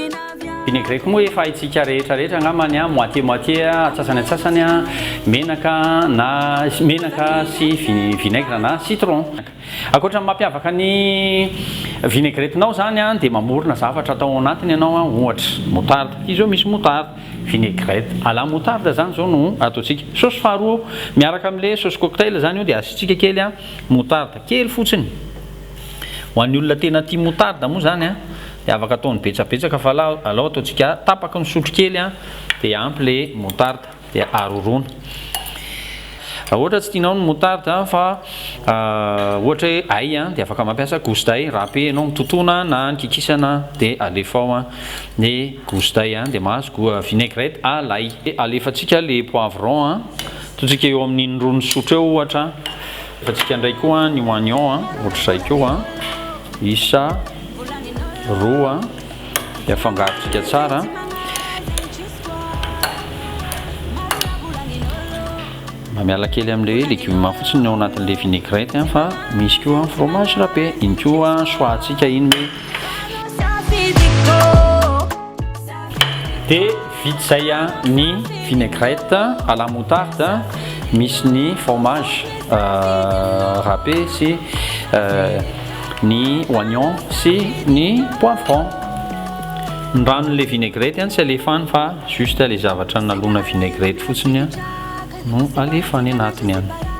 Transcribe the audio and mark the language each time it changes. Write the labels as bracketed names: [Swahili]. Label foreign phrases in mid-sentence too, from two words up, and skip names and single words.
[Malagasy] vinaigrette moa efa haitsika rehetrarehetra angambany moitié atsasany menaka na menaka sy vinaigre na citron. Ankoatra mampiavaka ny vinaigrette-nao zany dia mamorona zavatra atao anatiny ianao ohatra moutarde. Izy zao misy moutarde, [French] vinaigrette à la moutarde [Malagasy] zany zao no ataontsika. Sauce faharoa miaraka amin'le [French] sauce cocktail [Malagasy] zany io dia asitsika kely moutarde kely fotsiny. Ho an'ny olona tena tia moutarde moa zany dia afaka ataony betsabetsaka fa alao ataontsika tapaka ny sotro kely dia ampy le moutarde dia arorona. Raha ohatra tsy tianao ny moutarde fa ohatra hoe ay dia afaka mampiasa [French] gousse d'ail râpé [Malagasy] ianao mitotona na ny kikisana dia alefa ao ny [French] gousse d'ail [Malagasy] dia mahazo [French] goût vinaigrette à l'ail. [Malagasy] Alefatsika le poivron ataontsika eo amin'ny indroany sotro eo ohatra. Alefatsika indray koa ny oignon ohatra izay koa isa roa dia afangarontsika tsara. Miala kely amin'ilay légume fotsiny ao anatin'ilay vinaigrette fa misy koa [French] fromage râpé, [Malagasy] iny koa soatsika iny hoe. Dia vita izay ny [French] vinaigrette à la moutarde, [Malagasy] misy ny [French] fromage râpé [Malagasy] sy ny oignon sy ny poivron. Ny ranon'ilay vinaigrette tsy alefany fa juste le zavatra nalona vinaigrette fotsiny no alefany anatiny any.